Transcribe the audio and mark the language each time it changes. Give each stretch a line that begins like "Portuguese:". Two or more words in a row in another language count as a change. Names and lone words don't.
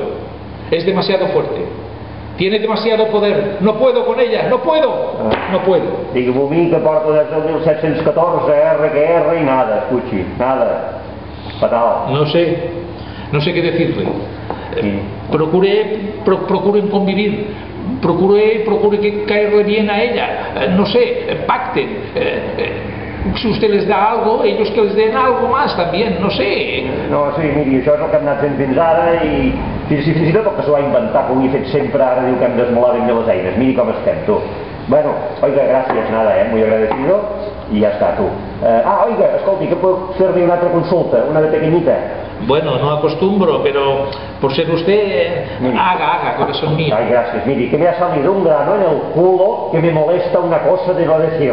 Spanish: Es demasiado fuerte. Tiene demasiado poder. No puedo con ella, no puedo.
Catalan: Digue-m'ho a mi que porta des del 1714, RQR
Spanish: y nada, escuchi, nada. Fatal. No sé qué decirle. Sí. Procuren convivir. Procure que caerle bien a ella. No sé, pacten. Si usted les da algo, ellos que les den algo más también, no sé.
Catalan: No, sí, miri, això és el que hem anat fent fins ara i fins i tot el que s'ho va inventar, que ho he fet sempre, ara diu que hem d'esmolar ben bé les eines. Miri com estem, tu.
Spanish: Bueno, oiga, gracias, nada, muy agradecido y ya está, tú. Oiga, escolti, que puedo hacerle una otra consulta, una de pequeñita. Bueno, no acostumbro, pero por ser usted, haga, corazón mío. Ay, gracias. Mire, que me ha salido un grano en el culo que me molesta una cosa de no decir.